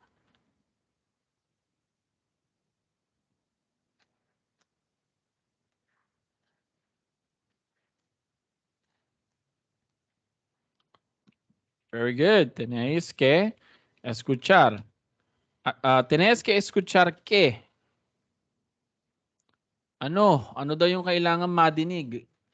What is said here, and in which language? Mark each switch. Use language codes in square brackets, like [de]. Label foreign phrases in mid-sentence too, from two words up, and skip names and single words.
[en] Very good. [es] Tenéis que escuchar. Tenéis que escuchar qué? [tl] Ano daw yung kailangan madinig?